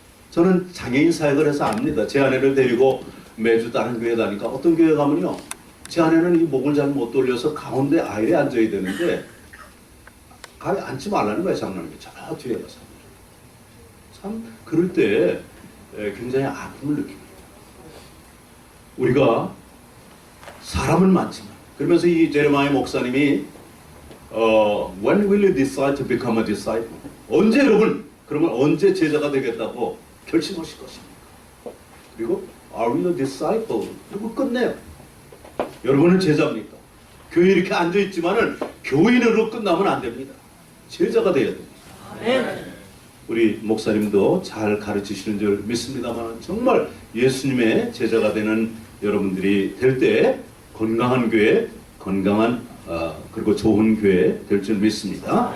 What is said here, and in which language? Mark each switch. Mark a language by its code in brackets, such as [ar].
[ko] 저는 장애인 사역을 해서 압니다. 제 아내를 데리고 매주 다른 교회 다니까 어떤 교회 가면요. 제 아내는 이 목을 잘 못 돌려서 가운데 아이에 앉아야 되는데 가에 앉지 말라는 거예요. 장로님이. 저 뒤에 가서. 참 그럴 때 굉장히 아픔을 느낍니다. 우리가 사람은 많지만 그러면서 이 제레마야 목사님이 [en] When will you decide to become a disciple? [ko] 언제 여러분 그러면 언제 제자가 되겠다고 결심하실 것입니까? 그리고 [en] Are we a disciple? [ko] 그리고 끝내요. 여러분은 제자입니까? 교회 이렇게 앉아있지만은 교인으로 끝나면 안 됩니다. 제자가 돼야 됩니다. 네. 우리 목사님도 잘 가르치시는 줄 믿습니다만 정말 예수님의 제자가 되는 여러분들이 될 때 건강한 교회, 건강한 그리고 좋은 교회 될 줄 믿습니다.